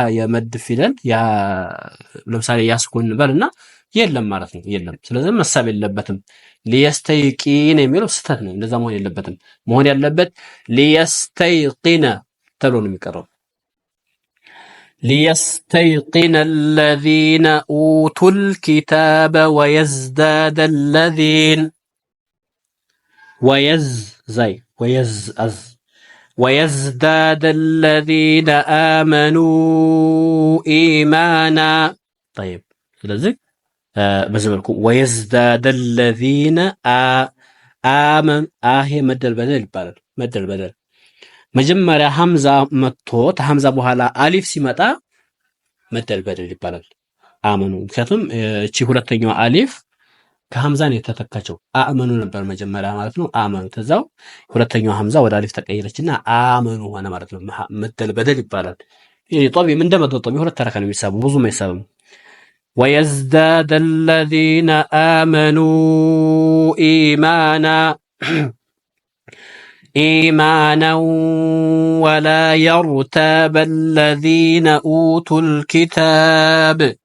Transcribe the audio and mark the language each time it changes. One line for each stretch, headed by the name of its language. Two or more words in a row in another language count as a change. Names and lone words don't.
Amharic: ለምሳሌ ያስኩን በልና የለም ማለት ነው። የለም። ስለዚህ መሳብ የለበትም። ሊየስተይቂነ የሚለው ስህተት ነው። እንደዛ መሆን የለበትም። መሆን ያለበት ሊየስተይቂነ ተብሎ ነው የሚቀረው።
Arabic: ሊየስተይቂነ الذين اوتوا الكتاب ويزداد الذين ويزداد الذين آمنوا إيمانا.
Amharic: طيب ስለዚህ በዚህ መልኩ
Arabic: ويزداد الذين آمن
Amharic: ይሄ መደል በደል ይባላል። መደል በደል መጀመሪያ ሐምዛ መጥቶ ከሐምዛ በኋላ አሊፍ ሲመጣ መደል በደል ይባላል። አመኑ ምክንያቱም እቺ ሁለተኛዋ አሊፍ ከሐምዛ ነው የተተካቸው። አመኑ ነበር መጀመሪያ ማለት ነው። አመኑ ተዛው ሁለተኛው ሐምዛ ወደ አሊፍ ተቀየረችና አመኑ ሆነ ማለት ነው። መደል በደል ይባላል። ይሄ ጦቢ ምን እንደመጣው ጦቢ ሁለት ተረካ ነው የሚሳቡ ብዙም አይሳብም።
Arabic: ويزداد الذين آمنوا إيمانا ولا يرتاب الذين أوتوا الكتاب.